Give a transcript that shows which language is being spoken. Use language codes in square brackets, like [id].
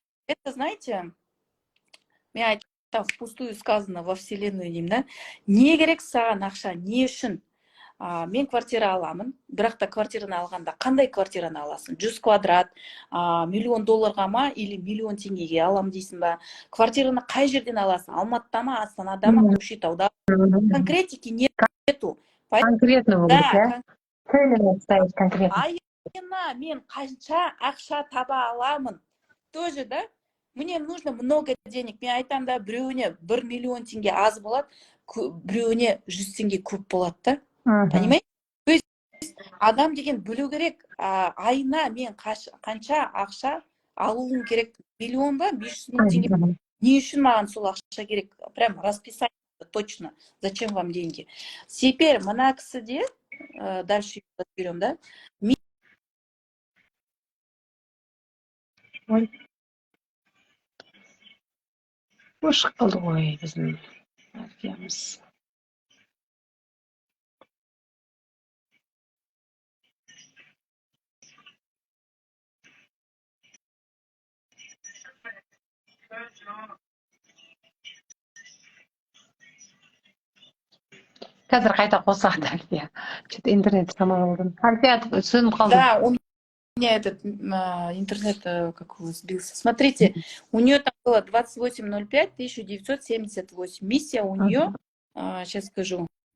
[kk] Это, знаете, мен айтам, впустую сказано во вселенную деймін, да, не керек саған ақша, не үшін? Мен квартира аламын, бірақ та квартираны алғанда қандай квартираны аласың? 100 квадрат, $1 миллионға ма или $1 миллион теңгеге алам дейсің ба? Квартираны қай жерден аласың? Алматыда ма, Астанада ма, Көкшетауда? Конкретики нету. [ru] Конкретно будет, да? Цели ставить конкретно. [kk] айына мен қанша ақша таба аламын. Тоже, да? Мне нужно много денег. Мен айтам да, біреуіне 1 миллион теңге аз болады, біреуіне 100 теңге көп болады да. Понимаете? То есть адам деген білу керек, айына мен қанша ақша алуым керек. Миллион ба, 500 мың теңге. Не үшін маған сол ақша керек? [ru] Прям расписание точно. Зачем вам деньги? Теперь мына кісіде, дальше берем, да? [kk] Ошық қалды ғой біздің әрпиямыз. Қазір қайта қосады Альфия. Что-то интернет сломал. Альфия, сөніп қалды. [ru] Да, у меня этот интернет как его сбился. Смотрите, у нее там было 28.05.1978. Миссия у нее, сейчас скажу.